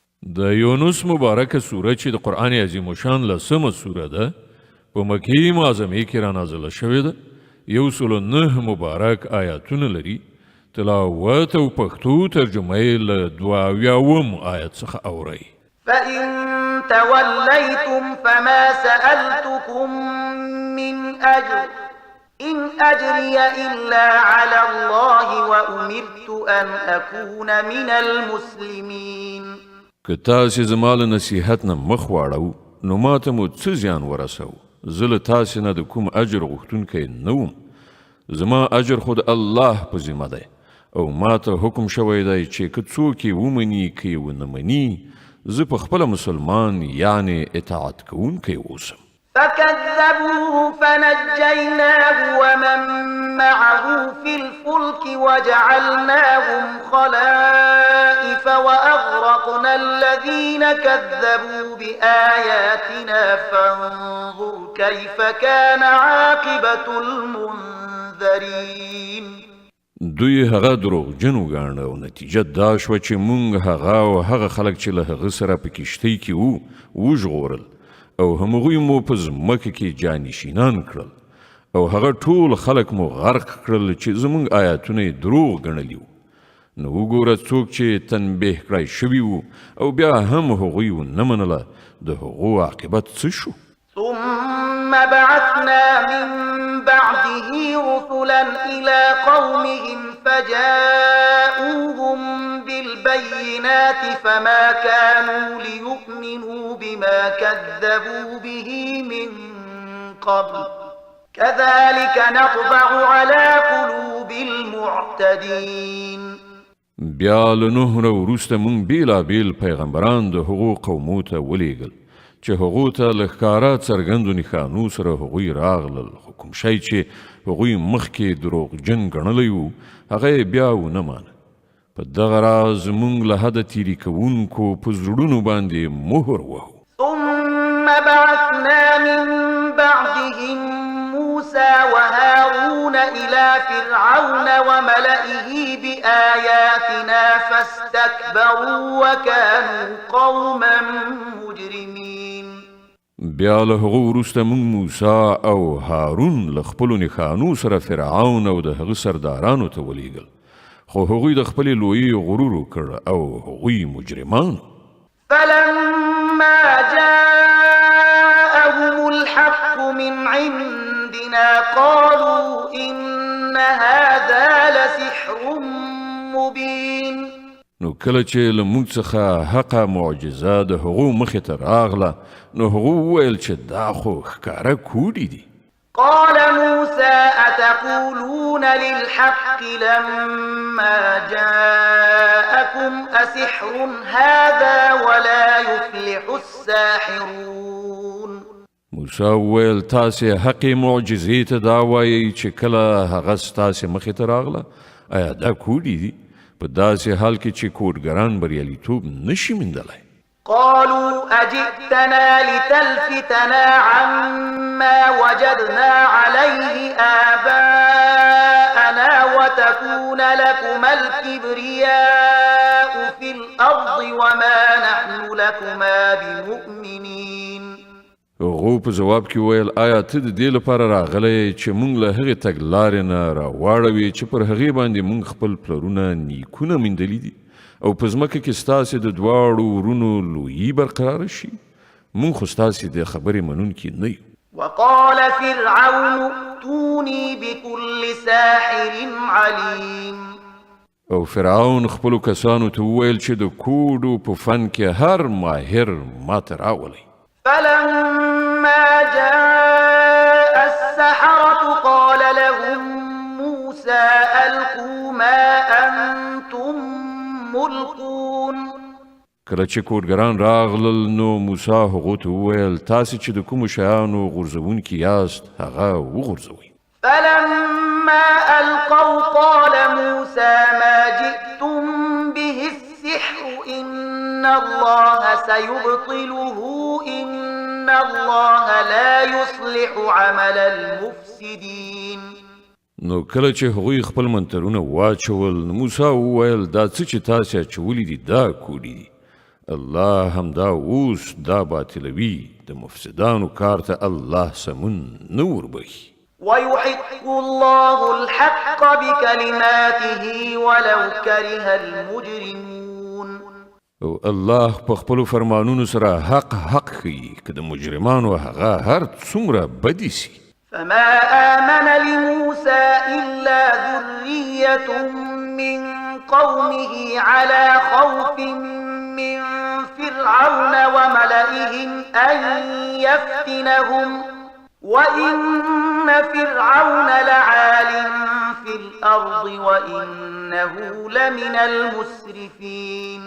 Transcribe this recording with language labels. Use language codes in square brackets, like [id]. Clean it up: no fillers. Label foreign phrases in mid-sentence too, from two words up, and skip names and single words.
[ps] د یونس مبارکه سوره چې د قرآن عظیم شان لسمه سوره ده په مکې معظمې کې را نازله شوې ده 109 مبارک آیاتونه لري تلاوت او پښتو ترجمه یې له 22 آیت څخه اورئ [ar] فإن توليتم فما سألتكم من أجر إن أجري إلا على الله وأمرت أن أكون من المسلمين [ps] که تاسې زما له نصیحت نه مخ واړو نو ماته مو څه زیان ورسو زه له تاسې نه د کوم اجر غوښتونکی نه وم زما اجر خو د الله په ذمه دی او ماته حکم شوی دی چې که څوک یې ومني که یې ونه مني زه په خپله مسلمان یعنې اطاعت کوونکی اوسم [ar] فكذبوه فنجيناه ومن معه في الفلك وجعلناهم خلائف وأغرقنا الذين كذبوا بآياتنا فانظر كيف كان عاقبة المنذرين [ps] دوی هغه دروغجن وګاڼه او نتیجه دا شوه چې موږ هغه او هغه خلک چې له هغه سره په کښتۍ کې وو وژغورل او همغوی مو په ځمکه کې جانشینان کړل او هغه ټول خلک مو غرق کړل چې زموږ آیاتونه یې دروغ ګڼلي وو نو وګوره څوک چې تنبیه کړی شوي وو او بیا هم هغوی ونه منله د هغو عاقبت څه شو [ar] ثم بعثنا من بعده رسلا إلى قومهم فجاءوهم بالبينات فما كانوا ليؤمنوا بما كذبوا به من قبل كذلك نطبع على قلوب المعتدين [ps] بیا له نوح نه وروسته موږ بیلابیل پیغمبران د هغو قومو ته ولیږل چې هغو ته له ښکاره څرګندو نښانو سره هغوی راغلل خو کوم شی چې هغوی مخکې دروغجن ګڼلی وو هغه یې بیا ونه مانه په دغه راز موږ له حده تیري کوونکو په زړونو باندې مهر وهو [ar] ثم بعثنا من بعدهم موسى وهارون إلى فرعون وملئه بآياتنا فاستكبروا وكانوا قوما مجرمين [ps] بیا له هغو وروسته موږ موسی او هارون له خپلو نښانو سره فرعون او د هغه سردارانو ته ولیږل خو هغوی د خپلې لویي غرور وکړ او هغوی مجرمان [ar] فلما جاءهم الحق من عندنا قالوا إن هذا لسحر مبين [ps] نو کله چې له موږ څخه حقه معجزه د هغو مخې ته راغله نو هغو وویل چې دا خو ښکاره کوډې دي [ar] قال موسى أتقولون للحق لما جاءكم أسحر هذا ولا يفلح الساحرون [ps] موسی وویل تاسې حقې معجزې ته دا وایئ چې کله هغه ستاسې مخې ته راغله آیا دا کوډې دي په داسې حال کې چې کوډګران بریالیتوب نشي موندلی [ar] قالوا أجئتنا لتلفتنا عما وجدنا عليه آباءنا وتكون لكما الكبرياء في الأرض وما نحن لكما بمؤمنين [ps] هغو په جواب کې ویل آیا ته د دې لپاره راغلی چې موږ له هغې تګلارې نه راواړوې چې پر هغې باندې موږ خپل پلرونه نیکونه موندلي دي او په ځمکه کې ستاسې د دواړو ورونو لویي برقراره شي موږ خو ستاسې د خبرې منونکي نه یو [ar] وقال فرعون ائتوني بكل ساحر عليم [ps] او فرعون خپلو کسانو ته وویل چې د کوډو په فن کې هر ماهر ماته راولئ [ar] فلما جاء السحرة قال لهم موسى ألقوا ما أنتم ملقون [ps] کله چې کوډګران راغلل نو موسی هغو ته وویل تاسې چې د کومو شیانو غورځوونکي یاست هغه وغورځوئ [ar] فلما ألقوا قال موسى ما جئتم به السحر إن الله سيبطله إن الله لا يصلح عمل المفسدين [ps] نو کله چې هغوی خپل منترونه واچول نو موسی وویل دا څه چې تاسې اچولي دي دا کوډې دي الله همدا اوس دا باطلوي د مفسدانو کار ته الله سمون نور بخي [ar] ويحق الله الحق بكلماته ولو كره المجرمون [ps] او الله په خپل فرمانونو سره حق خي که د مجرمانو هغه هر څومره بدی سي. [ar] فما آمن لموسى إلا ذرية من قومه على خوف من فرعون وملئهم أن يفتنهم وإن فرعون لعال في الأرض وإنه لمن المسرفين.